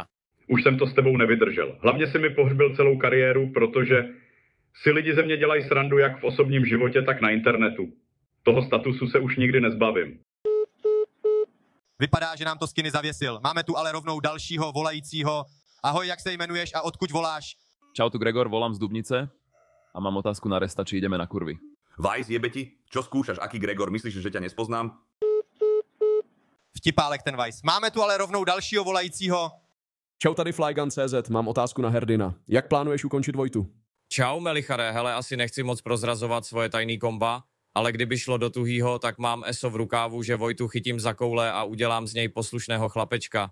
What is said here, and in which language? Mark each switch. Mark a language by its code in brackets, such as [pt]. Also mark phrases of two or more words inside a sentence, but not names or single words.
[cs] Už jsem to s tebou nevydržel. Hlavně si mi pohřbil celou kariéru, protože si lidi ze mě dělají srandu jak v osobním životě, tak na internetu. Toho statusu se už nikdy nezbavím. Vypadá, že nám to Skinny zavěsil. Máme tu ale rovnou dalšího volajícího. Ahoj, jak se jmenuješ a odkud voláš? [sk] Čau, tu Gregor, volám z Dubnice a mám otázku na Resta, či ideme na kurvy. Vice, jebe ti? Čo skúšaš? Aký Gregor? Myslíš, že ťa nespoznám? [cs] Vtipálek ten Vice. Máme tu ale rovnou dalšího volajícího. Čau, tady Flygun.cz, mám otázku na Herdina. Jak plánuješ ukončit Vojtu? Čau, Melichare, hele, asi nechci moc prozrazovat svoje tajný komba, ale kdyby šlo do tuhýho, tak mám ESO v rukávu, že Vojtu chytím za koule a udělám z něj poslušného chlapečka.